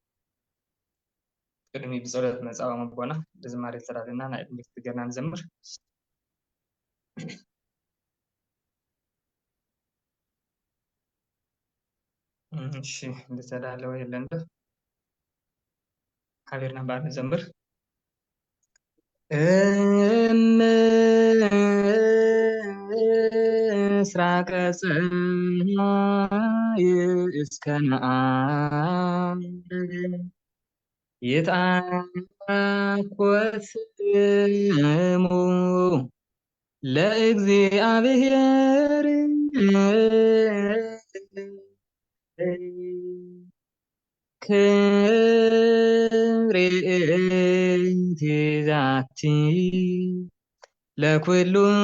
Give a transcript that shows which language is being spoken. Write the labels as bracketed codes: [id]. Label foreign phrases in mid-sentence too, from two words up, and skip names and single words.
[ti] ቅድሚ ብፀሎት መፃወም አቦና ልዝማሬ ተዳለና ናይ ዕድሚት ጌርና ንዘምር እሺ ዝተዳለወ የለን ዶ ሓቢርና እምበኣር ንዘምር ምስራቀ ፀሐይ እስከ [gez] መዓልብ ይትአኮት ስሙ ለእግዚአብሔር ክብሬቲ ዛቲ ለኩሉ